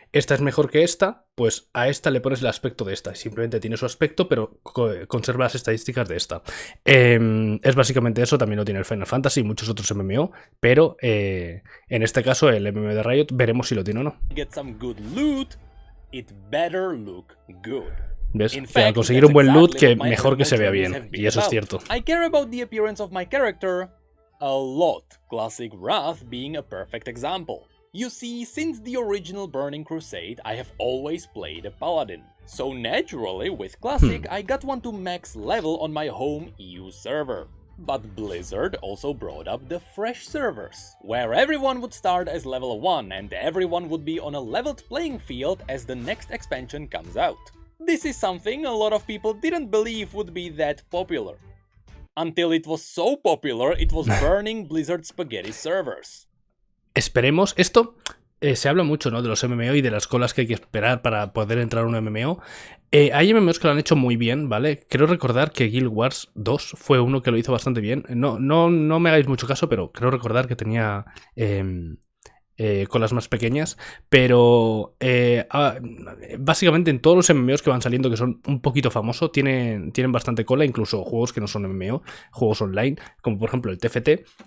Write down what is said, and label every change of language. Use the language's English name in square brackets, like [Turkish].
[Spanish] Esta es mejor que esta, pues a esta le pones el aspecto de esta. Simplemente tiene su aspecto, pero conserva las estadísticas de esta. Es básicamente eso, también lo tiene el Final Fantasy y muchos otros MMO, pero en este caso el MMO de Riot veremos si lo tiene o no. [English] Get some good loot, it better look good. [Spanish] ¿Ves? Que al conseguir un buen loot, que mejor que se vea bien. Y eso es cierto. [English] I care about the appearance of my character a lot, Classic Wrath being a perfect example. You see, since the original Burning Crusade, I have always played a paladin. So naturally, with Classic, I got one to max level on my home EU server. But Blizzard also brought up the fresh servers, where everyone would start as level 1 and everyone would be on a leveled playing field as the next expansion comes out. This is something a lot of people didn't believe would be that popular. Until it was so popular, it was burning Blizzard spaghetti servers. [Spanish] Esperemos. Esto se habla mucho, ¿no? De los MMO y de las colas que hay que esperar para poder entrar a un MMO. Hay MMOs que lo han hecho muy bien, ¿vale? Creo recordar que Guild Wars 2 fue uno que lo hizo bastante bien. No me hagáis mucho caso, pero creo recordar que tenía... colas más pequeñas, pero básicamente en todos los MMOs que van saliendo que son un poquito famosos tienen bastante cola, incluso juegos que no son MMO, juegos online, como por ejemplo el TFT.